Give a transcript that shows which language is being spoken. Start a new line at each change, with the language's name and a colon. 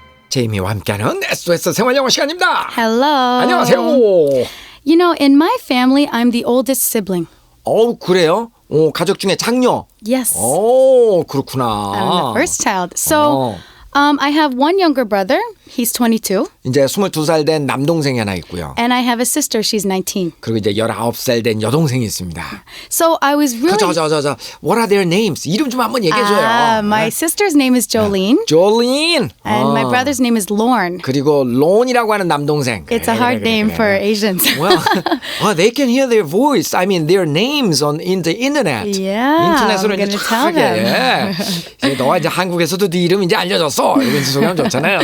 Korean: 제이미와 함께하는 SOS 생활영어 시간입니다.
English: Hello.
Korean: 안녕하세요.
English: You know, in my family, I'm the oldest sibling.
Korean: 그래요? 가족 중에 장녀.
English: Yes.
Korean: 그렇구나.
English: I'm the first child. So, I have one younger brother. He's 22.
Korean: 이제 22살 된 남동생이 하나 있고요.
English: And I have a sister. She's 19.
Korean: 그리고 이제 19살 된 여동생이 있습니다.
English: So I was really... What are their names?
Korean: 이름 좀 한번 얘기해줘요.
English: My sister's name is Jolene. Jolene. And my brother's name is Lorne.
Korean: 그리고 론이라고 하는 남동생.
English: It's a hard name for Asians. Well, they can hear their voice. I mean, their names in the internet. Yeah,
Korean: 인터넷으로
English: I'm
Korean: 이제
English: gonna tell them.
Korean: 이제 너가 이제 한국에서도 네 이름 이제 알려졌어. 이런 소리하면 좋잖아요.